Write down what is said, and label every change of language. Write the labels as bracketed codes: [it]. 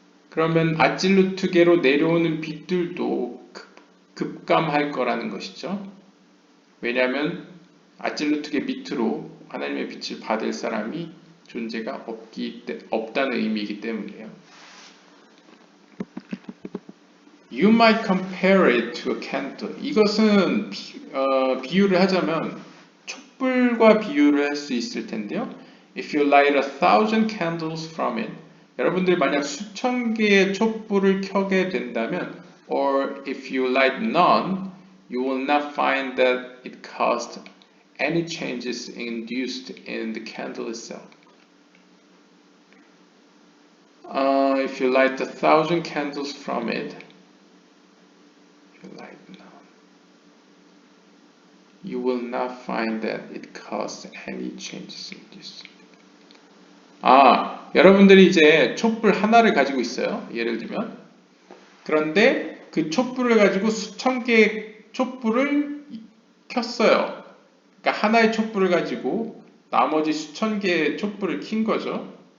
[ko] 그러면 아찔루트계로 내려오는 빛들도 급감할 거라는 것이죠. 왜냐하면 아찔루트계 밑으로 하나님의 빛을 받을 사람이 존재가 없다는 의미이기 때문이에요. [en] You might compare it to a candle. [ko] 이것은 비유를 하자면 촛불과 비유를 할 수 있을 텐데요. [en] If you light 1,000 candles from it, [ko] 여러분들이 만약 수천 개의 촛불을 켜게 된다면, [en] or if you light none, you will not find that it caused any changes induced in the candle itself. If you light 1,000 candles from it, if you light now, you will not find that it caused any changes in this. [ko] 여러분들이 이제 촛불 하나를 가지고 있어요. 예를 들면. 그런데 그 촛불을 가지고 수천 개의 촛불을 켰어요. 그러니까 하나의 촛불을 가지고 나머지 수천 개의 촛불을 킨 거죠.